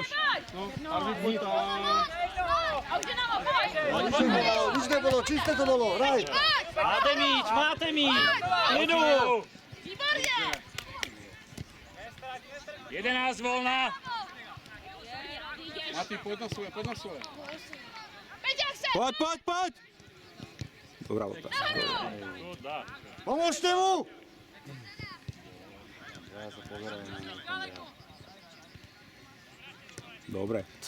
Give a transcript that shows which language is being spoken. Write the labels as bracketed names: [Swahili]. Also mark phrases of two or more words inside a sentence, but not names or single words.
[Slovak] Karvi, poď tam. [Czech] A už Dynamo, pojď! [Slovak] Nič nebolo, čisté to bolo, hraj! [Czech] Máte míč. Klidu. Výborně! 11 volná. [Slovak] Mati, poď na svoje. [Czech] Peťák se! [Slovak] Poď! Dobrá lopta. Pomôžte mu! Dobre.